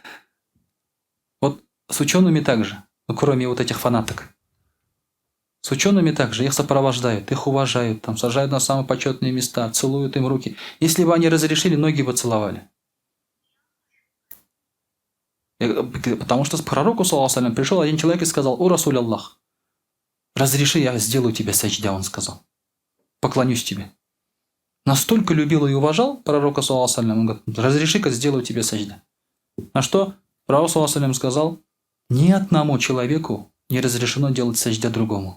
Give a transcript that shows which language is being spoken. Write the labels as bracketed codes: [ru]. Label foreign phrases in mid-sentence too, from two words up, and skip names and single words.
[ru] Вот с учеными также, ну, кроме вот этих фанаток. С учеными также, их сопровождают, их уважают, там сажают на самые почетные места, целуют им руки. Если бы они разрешили, ноги бы целовали. Потому что к пророку, [ar] صلى الله عليه وسلم, [ru] пришел один человек и сказал: [ar] «يا رسول الله, [ru] разреши, я сделаю тебе саджда, он сказал. Поклонюсь тебе. Настолько любил и уважал пророка, [ar] صلى الله عليه, [ru] он говорит, разреши-ка, сделаю тебе саджда. На что пророк, [ar] صلى الله عليه, [ru] сказал, ни одному человеку не разрешено делать саджда другому.